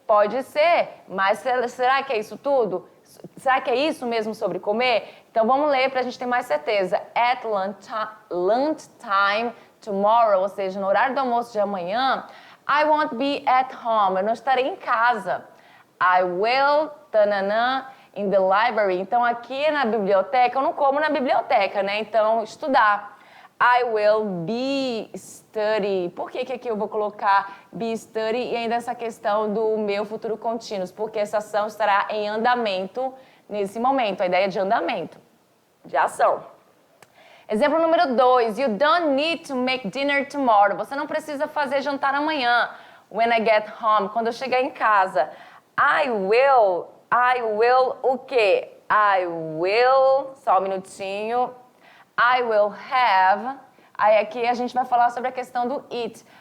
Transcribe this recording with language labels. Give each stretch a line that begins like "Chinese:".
Portuguese: Pode ser, mas será que é isso tudo? Será que é isso mesmo sobre comer? Então, vamos ler para a gente ter mais certeza.
English: At lunchtime tomorrow,
Portuguese: ou seja, no horário do almoço de amanhã,
English: I won't be at home,
Portuguese: eu não estarei em casa.
English: I will, tananã, in the library.
Portuguese: Então, aqui na biblioteca, eu não como na biblioteca, né? Então, estudar.
English: I will be study.
Portuguese: Por que aqui eu vou colocar be study e ainda essa questão do meu futuro contínuo? Porque essa ação estará em andamento nesse momento. A ideia é de andamento, de ação. Exemplo número 2.
English: You don't need to make dinner tomorrow.
Portuguese: Você não precisa fazer jantar amanhã.
English: When I get home.
Portuguese: Quando eu chegar em casa.
English: I will
Portuguese: o quê?
English: I will,
Portuguese: só um minutinho.
English: I will have,
Portuguese: aí aqui a gente vai falar sobre a questão do eat.